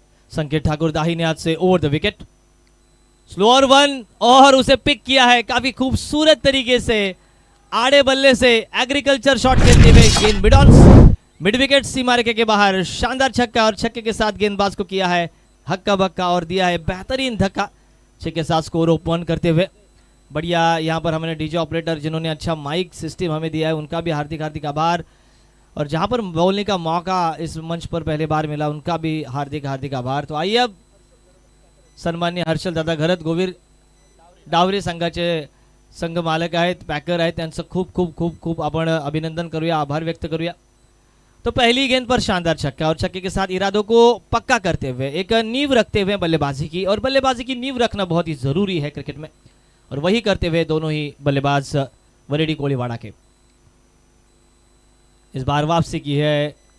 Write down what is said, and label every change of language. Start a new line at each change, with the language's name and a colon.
Hindi: संकेत ठाकुर दाहिने हाथ से ओवर द विकेट, स्लोअर 1 और उसे पिक किया है काफी खूबसूरत तरीके से, आड़े बल्ले से एग्रीकल्चर शॉट खेलते हुए गेंद मिड विकेट सीमा रेखा के बाहर, शानदार छक्का और छक्के के साथ गेंदबाज को किया है हक्का बक्का और दिया है बेहतरीन धक्का, छक्के के साथ स्कोर ओपन करते हुए। बढ़िया, यहाँ पर हमने डीजे ऑपरेटर जिन्होंने अच्छा माइक सिस्टम हमें दिया है, उनका भी हार्दिक हार्दिक आभार, और जहां पर बोलने का मौका इस मंच पर पहले बार मिला उनका भी हार्दिक हार्दिक आभार।
Marathi: तो आइए अब सन्मान्य हर्षल दादा घरत गोवीर डावरे संघाचे संघ मालक आहेत, पॅकर आहेत, त्यांचं खूप खूप खूप खूप आपण अभिनंदन करूया, आभार व्यक्त करूया।
Hindi: तो पहली गेंद पर शानदार छक्का और छक्के के साथ इरादों को पक्का करते हुए एक नींव रखते हुए बल्लेबाजी की, और बल्लेबाजी की नींव रखना बहुत ही जरूरी है क्रिकेट में, और वही करते हुए दोनों ही बल्लेबाज वरेडी कोलीवाड़ा के इस बार वापसी की है।